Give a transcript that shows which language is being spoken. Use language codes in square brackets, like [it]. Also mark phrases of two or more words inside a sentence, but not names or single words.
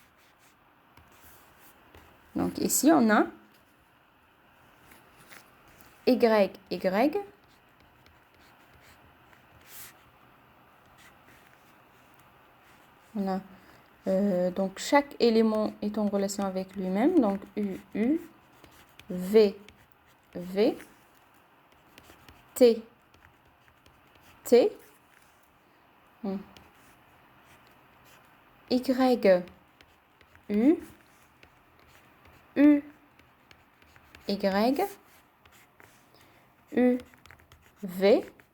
[fr] Donc ici on a Y, Y. On a donc chaque élément est en relation avec lui-même. Donc U, U, V, V, T, T, Y, U, U, Y, U, V,